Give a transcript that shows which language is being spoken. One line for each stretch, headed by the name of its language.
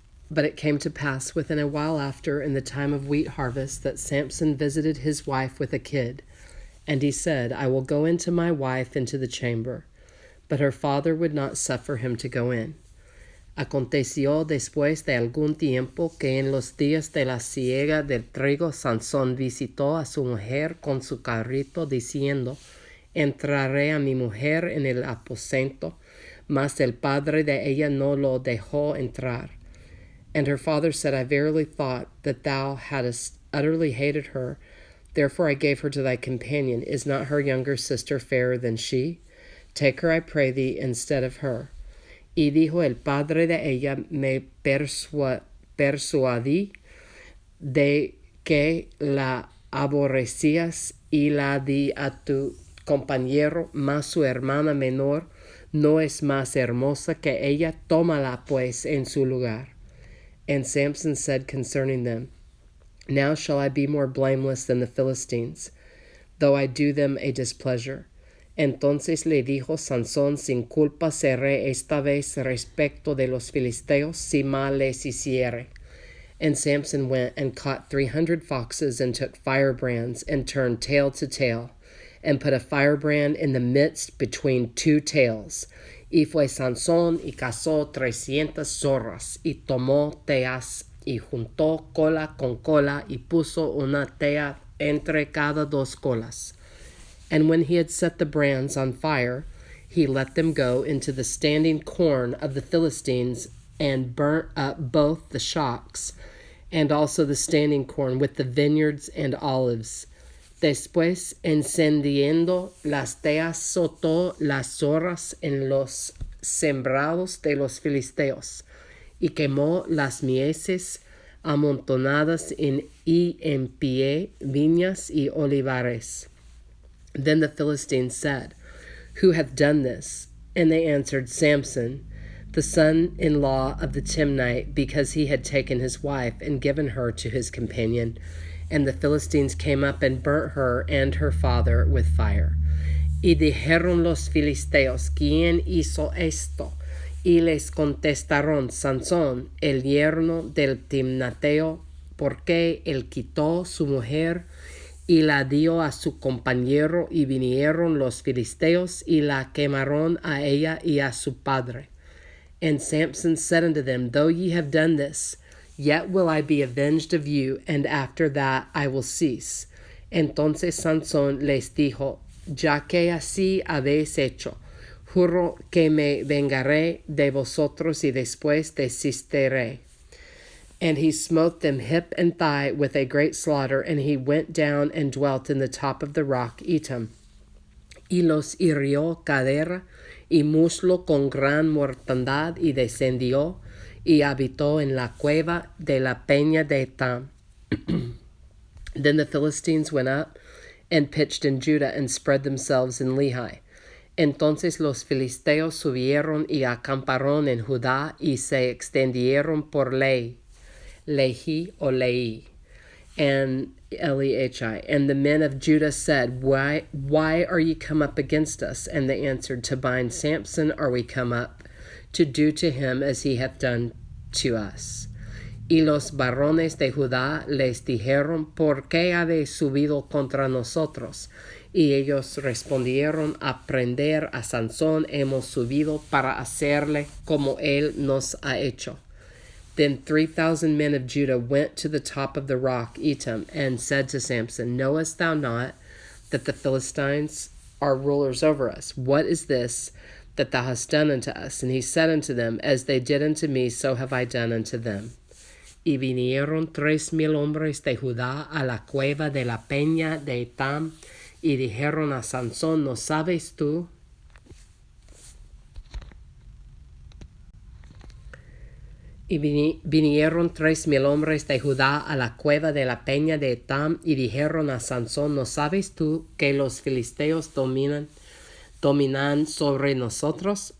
English: But it came to pass within a while after, in the time of wheat harvest, that Samson visited his wife with a kid. And he said, I will go into my wife into the chamber. But her father would not suffer him to go in.
Spanish: Aconteció después de algún tiempo que en los días de la siega del trigo Sansón visitó a su mujer con su cabrito, diciendo, Entraré a mi mujer en el aposento, mas el padre de ella no lo dejó entrar.
English: And her father said, I verily thought that thou hadst utterly hated her, therefore I gave her to thy companion. Is not her younger sister fairer than she? Take her, I pray thee, instead of her.
Spanish: Y dijo el padre de ella, me persuadí de que la aborrecías y la di a tu compañero, mas su hermana menor no es más hermosa que ella, tómala pues en su lugar.
English: And Samson said concerning them, Now shall I be more blameless than the Philistines, though I do them a displeasure.
Spanish: Entonces le dijo Sansón, sin culpa seré esta vez respecto de los filisteos, si mal les hiciere.
English: And Samson went and caught 300 foxes, and took firebrands, and turned tail to tail, and put a firebrand in the midst between two tails.
Spanish: Y fue Sansón y cazó 300 zorras, y tomó teas, y juntó cola con cola, y puso una tea entre cada dos colas.
English: And when he had set the brands on fire, he let them go into the standing corn of the Philistines, and burnt up both the shocks, and also the standing corn with the vineyards and olives.
Spanish: Después, encendiendo las teas, soltó las zorras en los sembrados de los filisteos, y quemó las mieses amontonadas y en pie, viñas y olivares.
English: Then the Philistines said, Who hath done this? And they answered, Samson, the son-in-law of the Timnite, because he had taken his wife and given her to his companion. And the Philistines came up and burnt her and her father with fire.
Spanish: Y dijeron los filisteos, ¿Quién hizo esto? Y les contestaron, Sansón, el yerno del Timnateo, porque él quitó su mujer y la dio a su compañero, y vinieron los filisteos y la quemaron a ella y a su padre.
English: And Samson said unto them, Though ye have done this, yet will I be avenged of you, and after that I will cease.
Spanish: Entonces Sansón les dijo, Ya que así habéis hecho, juro que me vengaré de vosotros y después desistiré.
English: And he smote them hip and thigh with a great slaughter, and he went down and dwelt in the top of the rock Etam.
Spanish: Y los hirió cadera y muslo con gran mortandad, y descendió, y habitó en la cueva de la peña de Etam.
English: Then the Philistines went up and pitched in Judah, and spread themselves in Lehi.
Spanish: Entonces los filisteos subieron y acamparon en Judá, y se extendieron por Lehi
English: or Lehi, and Eliachai. And the men of Judah said, Why are ye come up against us? And they answered, To bind Samson are we come up, to do to him as he hath done to us.
Spanish: Y los varones de Judá les dijeron, ¿Por qué habéis subido contra nosotros? Y ellos respondieron, A prender a Sansón hemos subido para hacerle como él nos ha hecho.
English: Then 3,000 men of Judah went to the top of the rock Etam, and said to Samson, Knowest thou not that the Philistines are rulers over us? What is this that thou hast done unto us? And he said unto them, As they did unto me, so have I done unto them.
Spanish: Y vinieron 3,000 hombres de Judá a la cueva de la peña de Etam, y dijeron a Sansón, ¿No sabes tú? Y vinieron 3,000 hombres de Judá a la cueva de la peña de Etam, y dijeron a Sansón, ¿No sabes tú que los filisteos dominan sobre nosotros?